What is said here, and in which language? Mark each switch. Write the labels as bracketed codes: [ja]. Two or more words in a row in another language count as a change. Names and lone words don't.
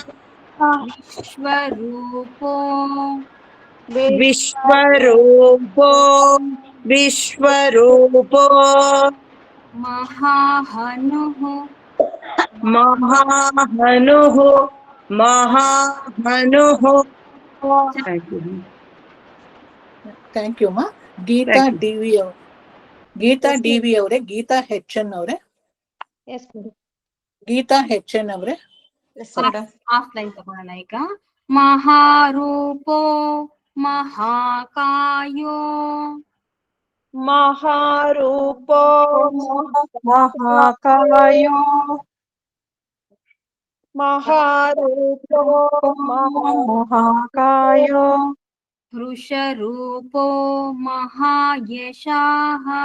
[sa] विश्वरूपो विश्वरूपो विश्वरूपो महाहनुः महाहनुः महाहनुः [en] Thank you ma. [kn] ಗೀತಾ ಡಿವಿ ಅವ್ರೆ, ಗೀತಾ ಡಿವಿ ಅವರೇ, ಗೀತಾ HN ಅವರೇ, ಗೀತಾ HN ಅವರೇ. ಆಫ್ಲೈನ್ ತಗೊಳ್ಳೋಣ ಈಗ. [sa] ಮಹಾರೂಪೋ ಮಹಾಕಾಯೋ महारूपो महाकायो महारूपो महाकायो वृषरूपो महायशाः